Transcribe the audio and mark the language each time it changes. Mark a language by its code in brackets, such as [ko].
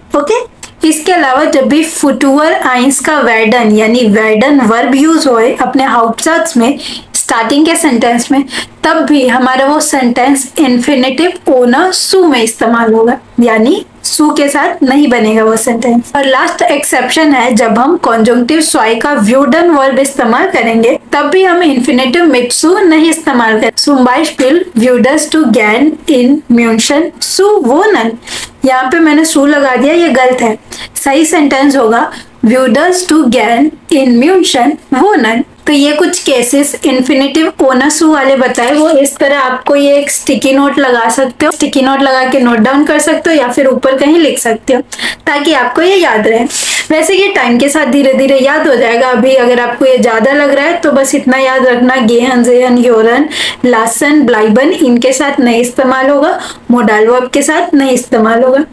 [hi] Okay, इसके अलावा जब भी फुटूअर आइंस का वेडन यानी वेडन वर्ब यूज होए अपने हाउप्टसात्z में स्टार्टिंग के सेंटेंस में, तब भी हमारा वो सेंटेंस इन्फिनेटिव ओ ना सू में इस्तेमाल होगा, यानी सू के साथ नहीं बनेगा वो सेंटेंस। और लास्ट एक्सेप्शन है जब हम कॉन्जंक्टिव स्वाई का व्यूडन वर्ब इस्तेमाल करेंगे तब भी हम इन्फिनेटिव मिड सू नहीं इस्तेमाल करें। [de] zum Beispiel würdest du gern in München zu wohnen। [hi] यहाँ पे मैंने सू लगा दिया, ये गलत है। [de] सही सेंटेंस होगा würdest du gern in München wohnen। [hi] तो ये कुछ केसेस इन्फिनेटिव ओ ना सू वाले बताए, वो इस तरह आपको ये एक स्टिकी नोट लगा सकते हो, स्टिकी नोट लगा के नोट डाउन कर सकते हो या फिर ऊपर कहीं लिख सकते हो ताकि आपको ये याद रहे। वैसे ये टाइम के साथ धीरे धीरे याद हो जाएगा। अभी अगर आपको ये ज्यादा लग रहा है तो बस इतना याद रखना, गेहन, जेहन, ह्योरन, लासन, ब्लाइबन इनके साथ नहीं इस्तेमाल होगा, मोडाल वर्ब के साथ नहीं इस्तेमाल होगा।